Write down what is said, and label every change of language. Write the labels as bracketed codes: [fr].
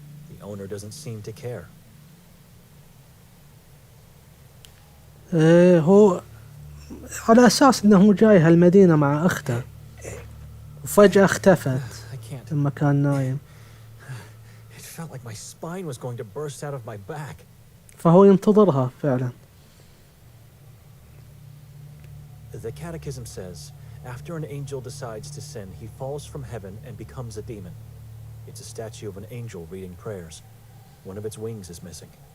[en] The owner doesn't seem to care. [ar] هو على أساس أنه جاي هالمدينة مع أخته وفجأة اختفت [en] I can't. [ar] لما كان نايم. [en] It felt like my spine was going to burst out of my back. [ar] فهو ينتظرها فعلا. [en] The Catechism says, after an angel decides to sin, he falls from heaven and becomes a demon. It's a statue of an angel reading prayers. One of its wings is missing.